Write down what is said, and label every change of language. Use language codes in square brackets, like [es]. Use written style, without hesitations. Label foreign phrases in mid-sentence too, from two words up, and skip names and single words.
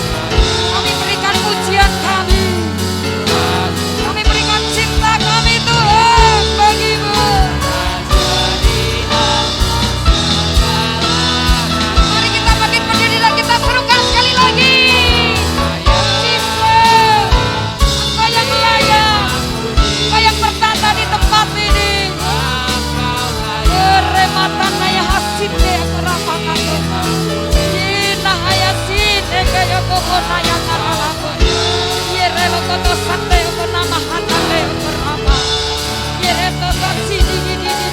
[id] Kami berikan pujian kami. Kami berikan cinta kami Tuhan bagi-Mu. Mari kita bangkit berdiri dan kita serukan sekali lagi. Yesus, Engkau yang layak, Engkau yang bertata di tempat ini. Rematan naya hasite kerapakan Yina haya sine kaya koko naya karalaku Yere lokoto sate ko nama hatale kerapa Yere toto sini di